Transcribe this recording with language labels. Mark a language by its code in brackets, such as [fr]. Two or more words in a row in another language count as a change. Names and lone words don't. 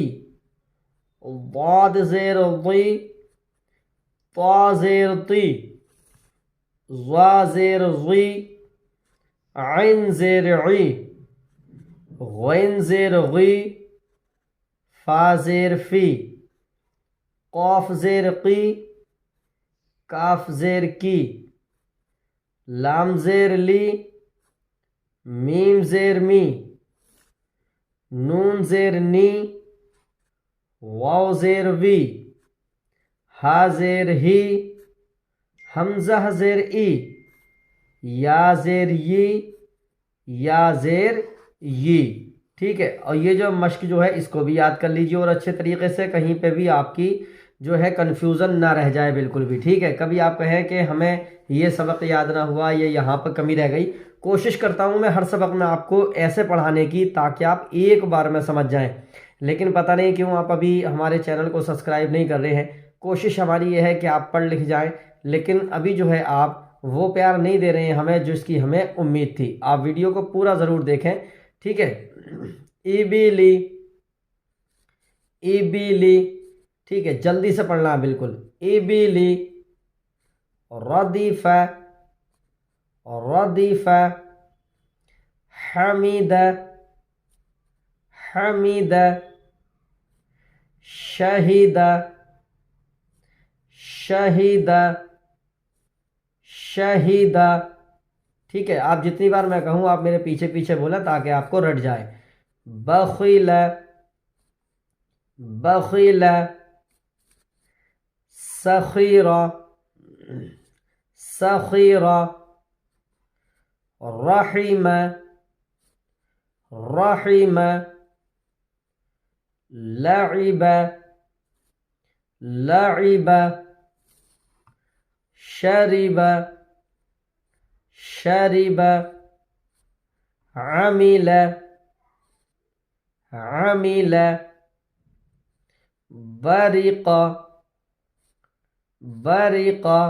[ur] ضاد زیر ضی، طا زیر طی، ظا زیر ظی، عین زیر عی، غین زیر غی، فا زیر فی، قاف زیر قی، کاف زیر کی، لام زیر لی، میم زیر می، نون زیر نی، واو زیر وی، ہا زیر ہی، حمزہ زیر ای، یا زیر یی، یا زیر یی. ٹھیک ہے، اور یہ جو مشق جو ہے اس کو بھی یاد کر لیجیے اور اچھے طریقے سے، کہیں پہ بھی آپ کی جو ہے کنفیوژن نہ رہ جائے بالکل بھی. ٹھیک ہے، کبھی آپ کہیں کہ ہمیں یہ سبق یاد نہ ہوا، یہ یہاں پر کمی رہ گئی. کوشش کرتا ہوں میں ہر سبق میں آپ کو ایسے پڑھانے کی تاکہ آپ ایک بار میں سمجھ جائیں، لیکن پتہ نہیں کیوں آپ ابھی ہمارے چینل کو سبسکرائب نہیں کر رہے ہیں. کوشش ہماری یہ ہے کہ آپ پڑھ لکھ جائیں، لیکن ابھی جو ہے آپ وہ پیار نہیں دے رہے ہیں ہمیں جس کی ہمیں امید تھی. آپ ویڈیو کو پورا ضرور دیکھیں. ٹھیک ہے، ای بی لی، ای بی لی. ٹھیک ہے، جلدی سے پڑھنا ہے بالکل. ای بی لی، ردیف، ردیف، حمید، حمید، شہید، شہید، شہید. ٹھیک ہے، آپ جتنی بار میں کہوں آپ میرے پیچھے پیچھے بولیں تاکہ آپ کو رٹ جائے. بخیل، بخیل، سخیر، سخیر، رحیم، رحیم، لعب، لعب، شرب، شرب، عمل، عمل، برق، برق،